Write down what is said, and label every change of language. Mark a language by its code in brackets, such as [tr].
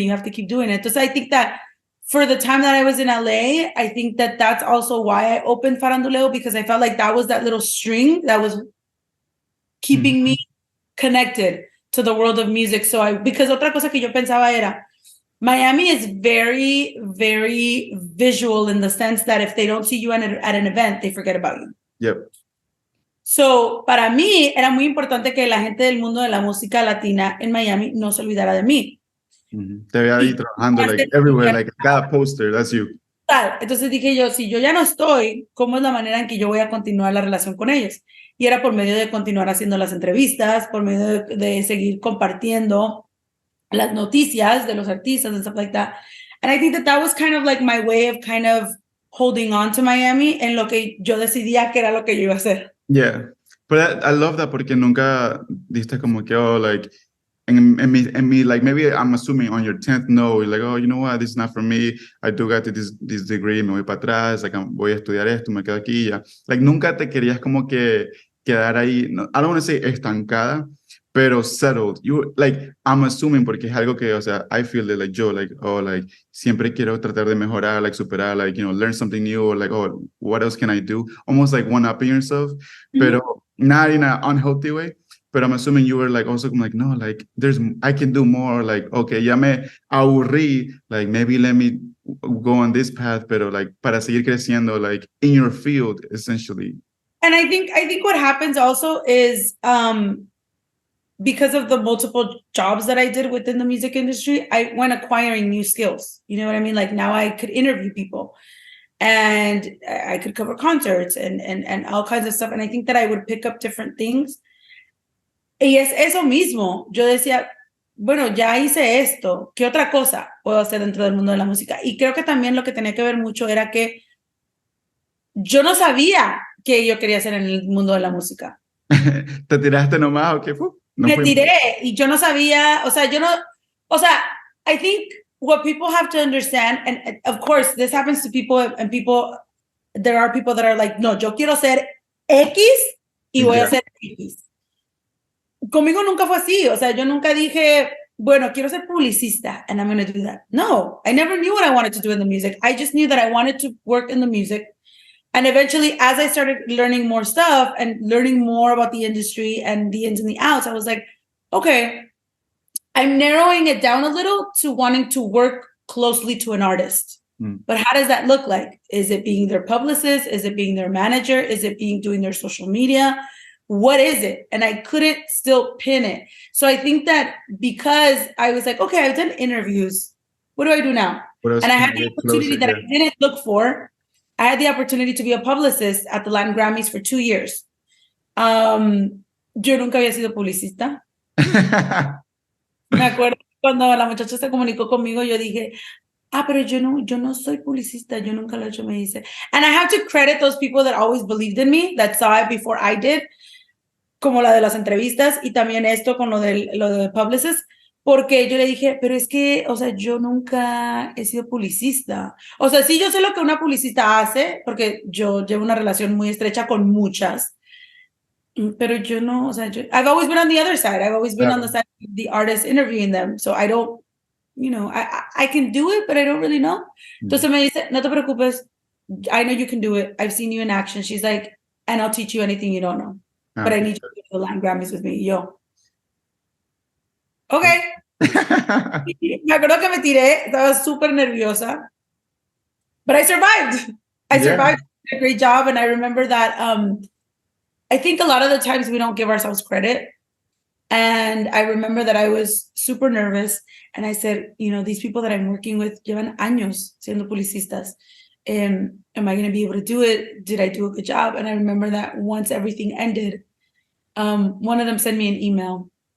[en] You have to keep doing it. Entonces, I think that for the time that I was in LA, I think that that's also why I opened Faranduleo, because I felt like that was that little string that was keeping me connected to the world of music. So because [es] otra cosa que yo pensaba era, [en] Miami is very, very visual in the sense that if they don't see you at an event, they forget about you. Yep. [es] So, para mí era muy importante que la gente del mundo de la música latina en Miami no se olvidara de mí. Te veía ahí trabajando, [en] like everywhere, [es] like cada poster, [en] that's you. [es] Entonces dije yo, si yo ya no estoy, ¿cómo es la manera en que yo voy a continuar la relación con ellos? Y era por medio de continuar haciendo las entrevistas, por medio de seguir compartiendo las noticias de los artistas [en] and stuff like that. And I think that was kind of like my way of kind of holding on to Miami [es] en lo que yo decidía que era lo que yo iba a hacer. [en] Yeah, but I love that [es] porque nunca diste como que, [en] oh, like, and me, like maybe I'm assuming on your 10th no, you're like, oh, you know what, this is not for me. I do got this degree, [es] me voy para atrás, like voy a estudiar esto, me quedo aquí ya. Like nunca te querías como que quedar ahí, no, [en] I don't want to say [es] estancada, pero settled. [en] You like, I'm assuming [es] porque es algo que, o sea, [en] I feel that like yo, like, oh, like [es] siempre quiero tratar de mejorar, [en] like superar, like, you know, learn something new, or like, oh, what else can I do? Almost like one-upping yourself, pero not in an unhealthy way. But I'm assuming you were like also like, no, like I can do more. Like, okay, [es] ya me aburrí. [en] Like, maybe let me go on this path, pero like [es] para seguir creciendo, [en] like in your field, essentially. And I think what happens also is because of the multiple jobs that I did within the music industry, I went acquiring new skills. You know what I mean? Like now I could interview people and I could cover concerts and all kinds of stuff. And I think that I would pick up different things. [es] Y es eso mismo. Yo decía, bueno, ya hice esto. ¿Qué otra cosa puedo hacer dentro del mundo de la música? Y creo que también lo que tenía que ver mucho era que yo no sabía qué yo quería hacer en el mundo de la música. ¿Te tiraste nomás o qué fue? No Me tiré y yo no sabía, [en] I think what people have to understand, and of course this happens to people, and there are people that are like, no, [es] yo quiero ser X y voy a hacer X. Conmigo nunca fue así, o sea, yo nunca dije, bueno, quiero ser publicista [en] and I'm going to do that. No, I never knew what I wanted to do in the music. I just knew that I wanted to work in the music. And eventually, as I started learning more stuff and learning more about the industry and the ins and the outs, I was like, okay, I'm narrowing it down a little to wanting to work closely to an artist. But how does that look like? Is it being their publicist? Is it being their manager? Is it being doing their social media? What is it? And I couldn't still pin it. So I think that because I was like, okay, I've done interviews. What do I do now? And I had the opportunity that I didn't look for. I had the opportunity to be a publicist at the Latin Grammys for 2 years. [es] Yo nunca había sido publicista. Me acuerdo cuando la muchacha se comunicó conmigo, yo dije, pero yo no soy publicista, yo nunca lo he hecho, me dice. [en] And I have to credit those people that always believed in me, that saw it before I did, [es] como la de las entrevistas y también esto con lo de publicist, porque yo le dije, pero es que, o sea, yo nunca he sido publicista. O sea, sí, yo sé lo que una publicista hace, porque yo llevo una relación muy estrecha con muchas, pero yo no, o sea, [en] I've always been on the other side. I've always been on the side of the artist interviewing them. So I don't, you know, I can do it, but I don't really know. [es] Entonces me dice, no te preocupes. [en] I know you can do it. I've seen you in action. She's like, and I'll teach you anything you don't know. But I need you to go to the Latin Grammys with me. [es] Yo, okay. Me acuerdo que me tiré, estaba súper nerviosa. [en] But I survived. I survived. I did a great job. And I remember that I think a lot of the times we don't give ourselves credit. And I remember that I was super nervous. And I said, you know, these people that I'm working with [es] llevan años siendo publicistas. [en] Am I going to be able to do it? Did I do a good job? And I remember that once everything ended, one of them sent me an email.